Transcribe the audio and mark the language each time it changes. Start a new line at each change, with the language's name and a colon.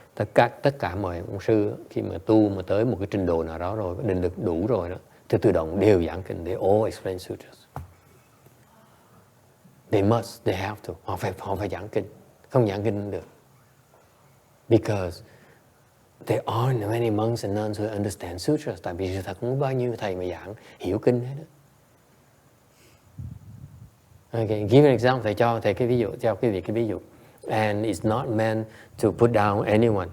Vietnamese: Tất cả mọi ông sư khi mà tu mà tới một cái trình độ nào đó rồi, định lực đủ rồi đó, thì tự động đều giảng kinh.
English: They all explain sutras. They have to.
Vietnamese: Họ phải giảng kinh. Không giảng kinh không được.
English: Because there aren't many monks and nuns who understand sutras.
Vietnamese: Tại vì sự thật không có bao nhiêu thầy mà giảng hiểu kinh hết đó.
English: Okay, give an example.
Vietnamese: Thầy cho thầy cái ví dụ, cho quý vị cái ví dụ.
English: And it's not meant to put down anyone.